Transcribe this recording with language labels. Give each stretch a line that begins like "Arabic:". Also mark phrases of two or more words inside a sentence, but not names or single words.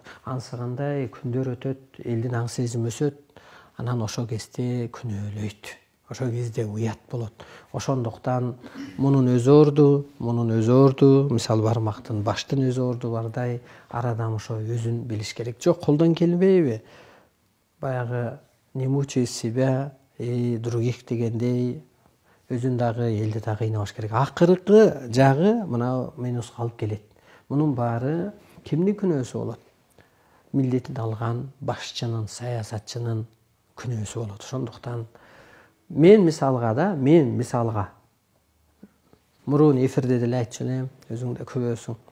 Kyrgyz: Анысы кандай күндөр өтөт, элдин аң сезими өсөт, анан ошол кезде күнөөлөйт. Ошол кезде уят болот. Ошондуктан мунун өзү орду, мисалы бармактын баштын өзү орду бардай, ар адам ошо өзүн билиш керек. Жок, колдон келбейби? Баягы
Russian: не мучай себя и других
Kyrgyz: дегендей, өзүн дагы, элди дагы кыйнабаш керек. Акыркы жагы мына минуска алып келет. Мунун баары кимдин күнөөсү болот? Милдетин алган башчынын, саясатчынын күнөөсү болот. Ошондуктан мен мисалга мурун эфирде деле айтчу элем, өзүң да күбөсүң.